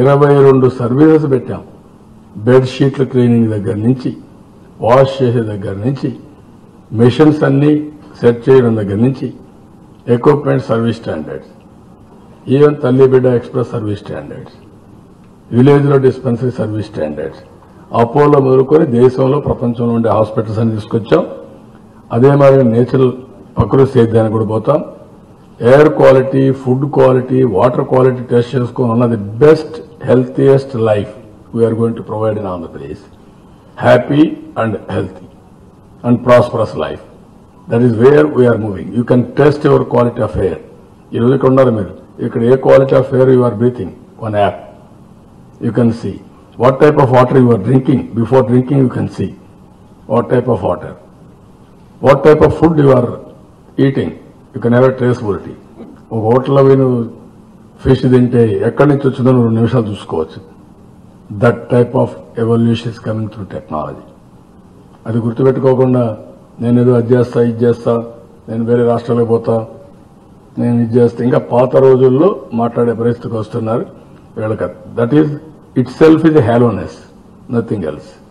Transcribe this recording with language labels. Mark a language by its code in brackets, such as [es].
[te] 22 services పెట్టాం. Bed షీట్ల cleaning దగ్గర నుంచి, వాష్ చేసే దగ్గర నుంచి, మెషిన్స్ అన్ని సెట్ చేయడం దగ్గర నుంచి, ఎక్విప్మెంట్ సర్వీస్ స్టాండర్డ్స్, ఈవెన్ తల్లి బిడ్డ ఎక్స్ప్రెస్ సర్వీస్ స్టాండర్డ్స్, విలేజ్ లో డిస్పెన్సరీ సర్వీస్ స్టాండర్డ్స్, అపోలో మొదలుకొని దేశంలో ప్రపంచంలో ఉండే హాస్పిటల్స్ అని తీసుకొచ్చాం. అదే మరి నేచురల్ ప్రకృతి సేద్యానికి కూడా పోతాం. Air quality, food quality, water quality test చేసుకుని ఉన్నది best healthiest life [en] we are going to provide in Andhra Pradesh. Happy and healthy and prosperous life. That is where we are moving. You can test your quality of air. You know, ikkada a quality of air you are breathing, one app. You can see what type of water you are drinking. Before drinking you can see what type of water. What type of food you are eating. You can have a traceability. [te] ఒక హోటల్లో పోయి నువ్వు fish తింటే ఎక్కడి నుంచి వచ్చిందో 2 నిమిషాలు చూసుకోవచ్చు. [en] That type of evolution is coming through technology. [te] అది గుర్తుపెట్టుకోకుండా నేను ఏదో అది చేస్తా ఇది చేస్తా, నేను వేరే రాష్ట్రాలకు పోతా, నేను ఇది చేస్తా, ఇంకా పాత రోజుల్లో మాట్లాడే పరిస్థితికి వస్తున్నారు వీళ్ళకి. [en] That is itself is a hollowness, nothing else.